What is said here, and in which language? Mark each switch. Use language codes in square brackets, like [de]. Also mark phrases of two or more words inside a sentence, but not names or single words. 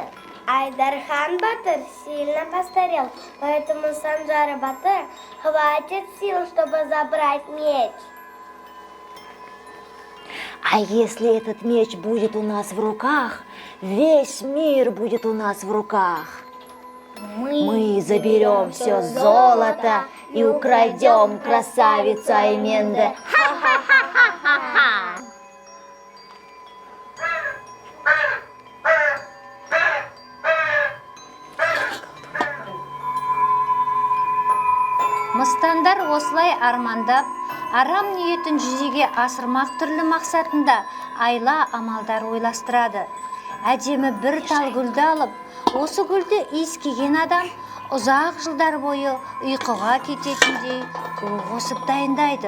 [ru] Айдархан Батыр сильно постарел, поэтому Санджара Батыр хватит сил, чтобы забрать меч. А если этот меч будет у нас в руках, весь мир будет у нас в руках. Мы заберем все золото и украдем красавицу Айменды. Ха-ха-ха-ха-ха-ха! [kk] Мыстандар осылай армандап, арам ниетін жүзеге асырмақ түрлі мақсатында айла амалдар ойластырады. Әдемі бір тал гүлді алып, осы гүлді иіскеген адам ұзақ жылдар бойы ұйқыға кететіндей ол қосып дайындайды.